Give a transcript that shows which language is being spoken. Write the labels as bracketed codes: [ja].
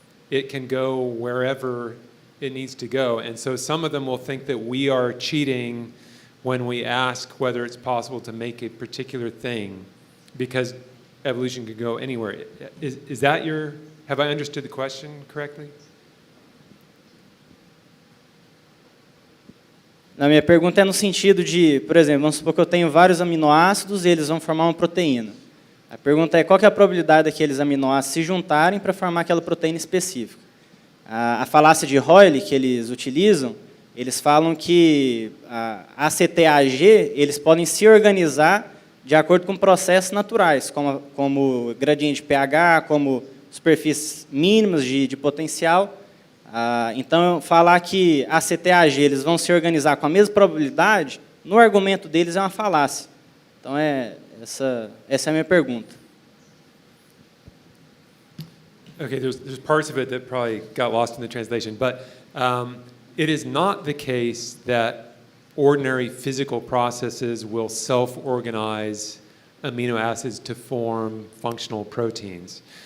[en] It can go wherever it needs to go. And so some of them will think that we are cheating when we ask whether it's possible to make a particular thing, because evolution could go anywhere. Is that your, have I understood the question correctly? [pt] Na minha pergunta é no sentido de, por exemplo, vamos supor que eu tenho vários aminoácidos e eles vão formar uma proteína. A pergunta é qual que é a probabilidade daqueles aminoácidos se juntarem para formar aquela proteína específica. A falácia de Hoyle que eles utilizam, eles falam que a ACTAG, eles podem se organizar de acordo com processos naturais, como gradiente de pH, como superfícies mínimas de potencial. Então, falar que a CTAG eles vão se organizar com a mesma probabilidade, no argumento deles é uma falácia. Então, essa é a minha pergunta. [en] Okay, there's parts of it that probably got lost in the translation, but it is not the case that ordinary physical processes will self-organize amino acids to form functional proteins.